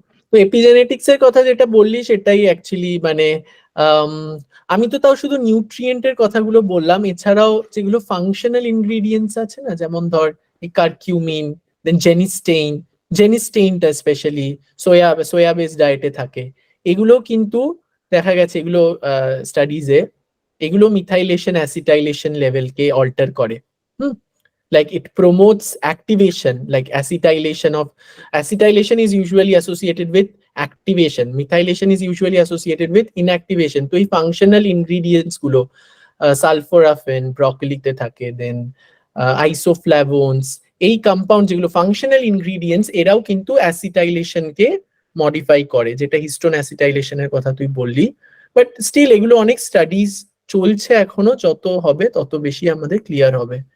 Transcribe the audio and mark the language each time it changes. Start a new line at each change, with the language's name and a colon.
Bangla: তো এপিজেনেটিক্স এর কথা যেটা বললি সেটাই অ্যাকচুয়ালি মানে আমি তো তাও শুধু নিউট্রিয়েন্টের কথাগুলো বললাম, এছাড়াও যেগুলো ফাংশনাল ইনগ্রিডিয়েন্টস আছে না, যেমন ধর এই কারকিউমিন, দেন জেনিস্টেইনটা স্পেশালি সোয়া বেস ডায়েটে থাকে, এগুলো কিন্তু দেখা গেছে এগুলো স্টাডিজে এগুলো মিথাইলেশন অ্যাসিটাইলেশন লেভেলকে অল্টার করে।
English: Like it promotes activation, like acetylation is usually associated with activation, methylation is usually associated with inactivation.
Bangla: তো এই ফাংশনাল ইনগ্রিডিয়েন্টস গুলো সালফোরাফেন ব্রকলিতে থাকে, দেন আইসোফ্ল্যাভোনস, এই কম্পাউন্ড যেগুলো ফাংশনাল ইনগ্রিডিয়েন্টস, এরাও কিন্তু অ্যাসিটাইলেশনকে মডিফাই করে, যেটা হিস্টোন অ্যাসিটাইলেশনের কথা তুই বললি। বাট স্টিল এগুলো অনেক স্টাডিজ চলছে এখনো, যত হবে তত বেশি আমাদের ক্লিয়ার হবে।